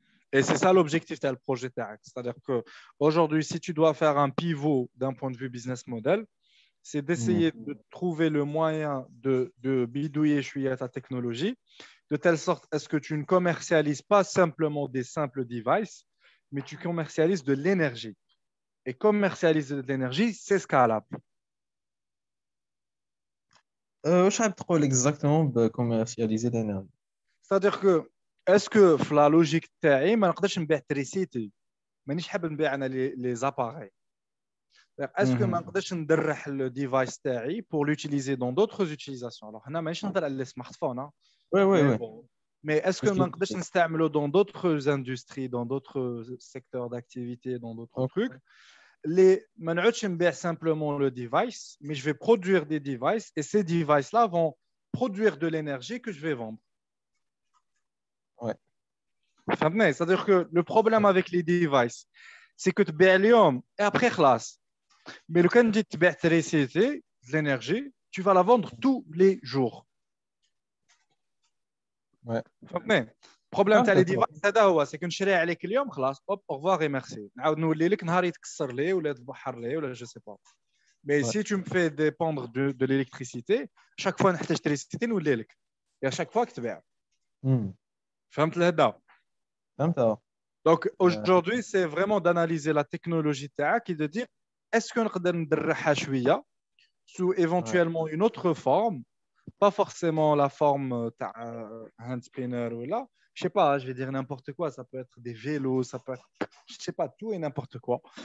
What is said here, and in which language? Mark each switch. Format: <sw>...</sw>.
<fr>Et c'est ça l'objectif du projet TAC. C'est-à-dire qu'aujourd'hui, si tu dois faire un pivot d'un point de vue business model, c'est d'essayer de trouver le moyen de bidouiller ta technologie, de telle sorte à ce que tu ne commercialises pas simplement des simples devices, mais tu commercialises de l'énergie. Et commercialiser de l'énergie, c'est scalable.</fr> <ar>واش حاب تقول</ar> <fr>exactement</fr> <ar>بكوميرسياليزي</ar> <fr>l'énergie? C'est-à-dire que est-ce que</fr> <ar>في</ar> <fr>la logique</fr> <ar>تاعي ما نقدرش نبيع تريسيتي مانيش حاب نبيع انا لي زاباري est-ce que ما نقدرش ندرح</ar> <fr>le device</fr> <ar>تاعي</ar> <fr>pour l'utiliser dans d'autres utilisations</fr> <ar>alors هنا مانيش نهضر على السمارتفون</ar> <fr>ouais. mais est-ce que</fr> <ar>ما نقدرش نستعمله</ar> <fr>dans d'autres industries dans d'autres secteurs d'activité dans d'autres trucs</fr> <ar>ما نعودش نبيع</ar> <fr>simplement le device mais je vais produire des devices et ces devices là vont produire de l'énergie que je vais vendre. Ouais. C'est-à-dire que le problème avec les devices, c'est que tu payes l'homme et après, خلاص. Mais le quand tu payes l'électricité, l'énergie, tu vas la vendre tous les jours. Ouais. Le problème تاع les devices,</fr> <ar>هذا هو,</ar> <fr>c'est que</fr> <ar>نشري عليك اليوم خلاص,</ar> <fr>hop, au revoir et merci.</fr> <ar>نعاود نولي لك نهار يتكسر لي ولا يتبحر لي ولا</ar> <fr>je sais pas. Mais si tu me fais dépendre de l'électricité, chaque fois</fr> <ar>نحتاج</ar> <fr>l'électricité</fr> <ar>نولي لك.</ar> <fr>Et à chaque fois que tu payes.</fr> <ar>فهمت الهدى؟</ar> <fr>Donc aujourd'hui, c'est vraiment d'analyser la technologie TAC et de dire est-ce qu'on peut</fr> <ar>ندرحها شوية</ar> <fr>sous éventuellement une autre forme, pas forcément la forme hand spinner ou là, je sais pas, je vais dire n'importe quoi, ça peut être des vélos, ça peut être, je sais pas, tout et n'importe quoi.</fr>